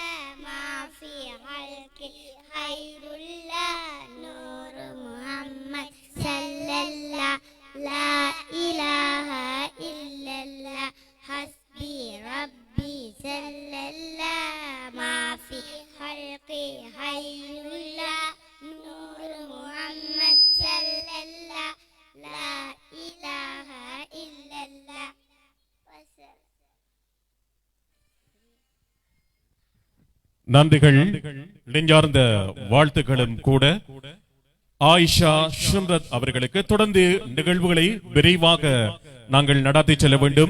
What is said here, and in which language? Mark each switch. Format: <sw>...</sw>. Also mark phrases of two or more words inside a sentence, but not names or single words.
<ar>ما في خلقي خير الله نور محمد سلالله لا إله إلا الله. حسبي ربي سلالله ما في خلقي خير الله نور محمد سلالله لا إله إلا الله.</ar> <ta>நன்றிகள், நெஞ்சார்ந்த வாழ்த்துக்களும் கூட ஆயிஷா ஷம்ரத் அவர்களுக்கு. தொடர்ந்து நிகழ்வுகளை விரைவாக நாங்கள் நடத்தி செல்ல வேண்டும்.</ta>